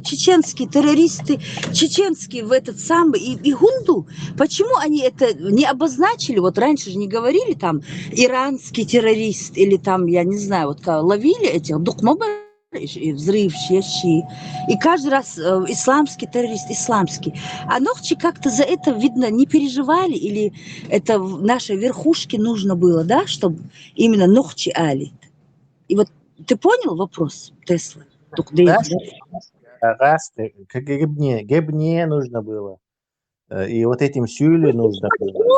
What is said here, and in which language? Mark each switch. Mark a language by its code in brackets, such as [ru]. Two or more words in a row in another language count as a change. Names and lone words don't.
[ru] Чеченские террористы, чеченские в этот самый и гунду. Почему они это не обозначили? Вот раньше же не говорили там иранский террорист или там, я не знаю, вот ловили этих духмобы, взрыв, щи. И каждый раз исламский террорист, исламский. А нохчи как-то за это, видно, не переживали, или это в нашей верхушке нужно было, да, чтобы именно нохчи али. И вот ты понял вопрос, Тесла? Раз, гебне нужно было. И вот этим сюле нужно было.